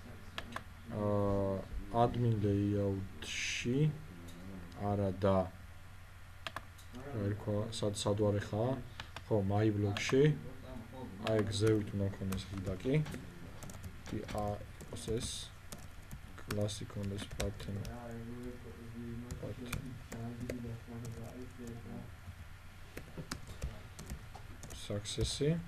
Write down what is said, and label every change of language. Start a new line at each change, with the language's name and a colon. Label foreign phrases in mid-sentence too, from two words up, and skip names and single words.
English: admin layout-
Georgian: ში არა და რა ერქვა, სად ვარ ეხლა?
English: ხო, my blog-ში.
Georgian: აი ზევით უნდა მქონდეს ღილაკი. იყოს ეს
English: classic condes button. Success-ი.